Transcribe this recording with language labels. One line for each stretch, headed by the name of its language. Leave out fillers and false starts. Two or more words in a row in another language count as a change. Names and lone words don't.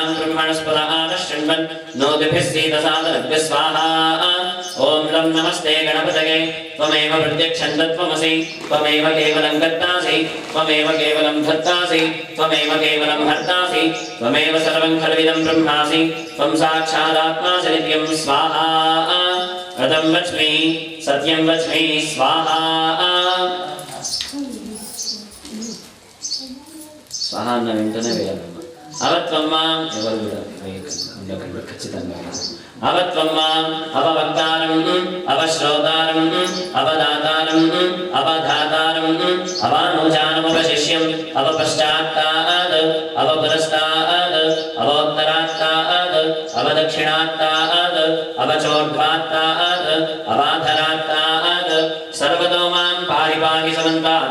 Sanskrit: ब्रह्मणस्पत आनशृण्वन्नोतिभिः सीदसादनभ्यः स्वाहा ओम लं नमस्ते गणपतये त्वमेव प्रत्यक्षं तत्त्वमसि त्वमेव केवलं कर्तासि त्वमेव केवलं धर्तासि त्वमेव केवलं हर्तासि त्वमेव सर्वं खल्विदं ब्रह्मासि त्वं साक्षादात्मासि नित्यं स्वाहा व्रतं वच्मि सत्यं वच्मि स्वाहा
Telugu: स्वाहा అన్న వెంటనే వేయాలమ్మ
Sanskrit: అవత్వం మాం
Telugu: ఎవరు కూడా వేయకండి ఖచ్చితంగా
Sanskrit: अवत्वं माम् अववक्तारम् अवश्रोतारम् अवदातारम् अवधातारम् अवानुजानमवशिष्यम् अवपश्चात्ताद् अवपुरस्ताद् अवोत्तरात्ताद् अवदक्षिणात्तात् अवचोर्ध्वात्तात् अवाधरात्तात् सर्वतो मां पाहि पाहि समन्तात्